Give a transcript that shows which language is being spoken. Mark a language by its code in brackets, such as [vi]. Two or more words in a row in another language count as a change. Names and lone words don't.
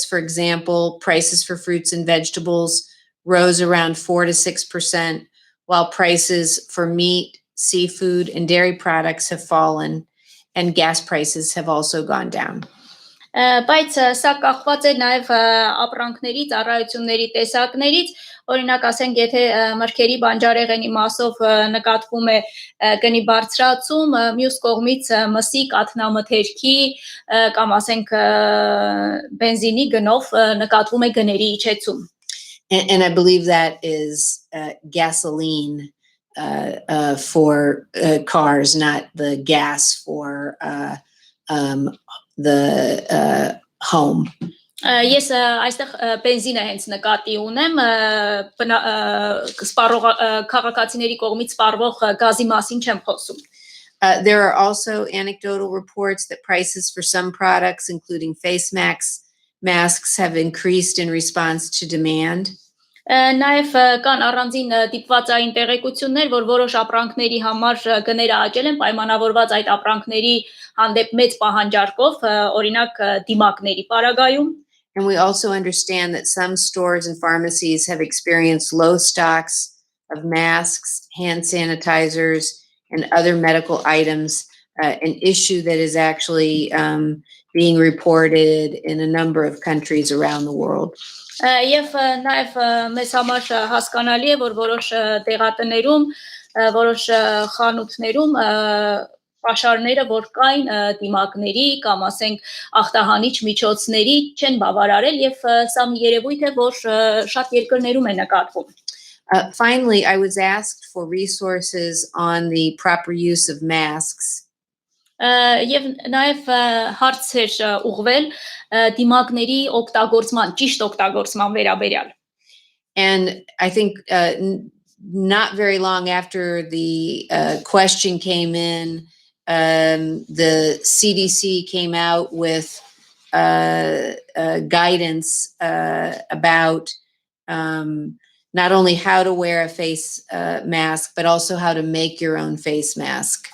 [en] For example, prices for fruits and vegetables rose around 4 to 6%, while prices for meat, seafood, and dairy products have fallen, and gas prices have also gone down. [hy] Բայց սա կախված է նաև ապրանքների, ծառայությունների տեսակներից, օրինակ ասենք, եթե մրգերի բանջարեղենի մասով նկատվում է գնի բարձրացում, մյուս կողմից մսի, կաթնամթերքի կամ ասենք բենզինի գնով նկատվում է գների իջեցում. [en] And I believe that is gasoline for cars, not the gas for the home. [hy] Ես այստեղ բենզինը հենց նկատի ունեմ, քաղաքացիների կողմից սպառվող գազի մասին չեմ խոսում. [en] There are also anecdotal reports that prices for some products, including face masks have increased in response to demand. [hy] Նաև կան առանձին դիպվածային տեղեկություններ, որ որոշ ապրանքների համար գները աճել են պայմանավորված այդ ապրանքների հանդեպ մեծ պահանջարկով, օրինակ դիմակների պարագայում. [en] And we also understand that some stores and pharmacies have experienced low stocks of masks, hand sanitizers, and other medical items, an issue that is actually being reported in a number of countries around the world. [hy] Եվ նաև մեզ համար հասկանալի է, որ որոշ տեղատներում, որոշ խանութներում պաշարները, որ կային դիմակների կամ ասենք ախտահանիչ միջոցների չեն բավարարել եւ սա մի երևույթ է, որ շատ երկրներում է նկատվում. [en] Finally, I was asked for resources on the proper use of masks. [hy] Եվ նաև հարց էր ուղղվել դիմակների օգտագործման, ճիշտ օգտագործման վերաբերյալ. [en] And I think not very long after the question came in, the CDC came out with guidance about not only how to wear a face mask, but also how to make your own face mask.